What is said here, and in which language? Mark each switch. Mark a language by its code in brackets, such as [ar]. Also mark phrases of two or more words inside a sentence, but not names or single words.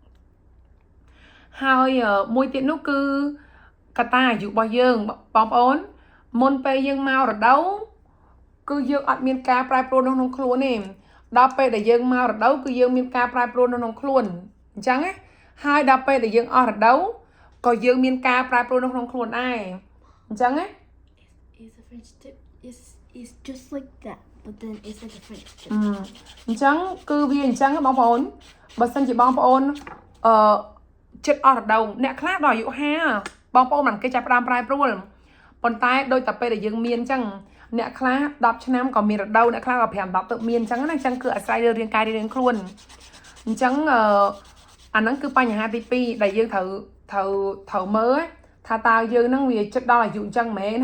[km] ហើយមួយទៀតនោះគឺកត្តាអាយុរបស់យើងបងប្អូនមុនពេលយើងមករដូវគឺយើងអត់មានការប្រែប្រួលក្នុងខ្លួនទេដល់ពេលដែលយើងមករដូវគឺយើងមានការប្រែប្រួលក្នុងខ្លួនអញ្ចឹងណាហើយដល់ពេលដែលយើងអស់រដូវក៏យើងមានការប្រែប្រួលក្នុងខ្លួនដែរអញ្ចឹងណា [en] It's just like that but then it's like a French tip [km] អញ្ចឹងគឺវាអញ្ចឹងបងប្អូនបើសិនជាបងប្អូនចិត្តអស់រដូវអ្នកខ្លះដល់អាយុ50បងប្អូនមិនគេចាប់ផ្ដើមប្រែប្រួលប៉ុន្តែដោយតែពេលដែលយើងមានអញ្ចឹងអ្នកខ្លះ10ឆ្នាំក៏មានរដូវអ្នកខ្លះក៏5 10 ទៅមានអញ្ចឹងណាអញ្ចឹងគឺអាស្រ័យលើរាងកាយរៀងខ្លួនអញ្ចឹងអាហ្នឹងគឺបញ្ហាទី2ដែលយើងត្រូវមើលថាតើយើងហ្នឹងវាចិត្តដល់អាយុអញ្ចឹងមែន